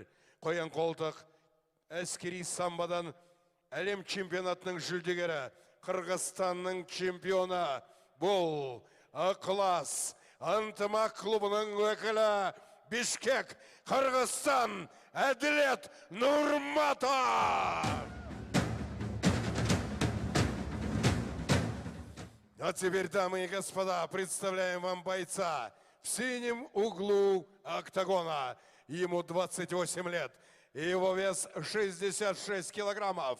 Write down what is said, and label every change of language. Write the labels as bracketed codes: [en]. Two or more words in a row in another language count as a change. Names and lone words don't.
[kk] Қоян қолтық әскери самбадан әлем чемпионатының жүлдегері, Қырғызстанның чемпионы. Бұл ықылас ынтымақ клубының өкілі Бишкек, Қырғызстан, Әділет Нурматов. [ru] А теперь, дамы и господа, представляем вам бойца в синем углу октагона. Ему 28 лет. Его вес 66 килограммов.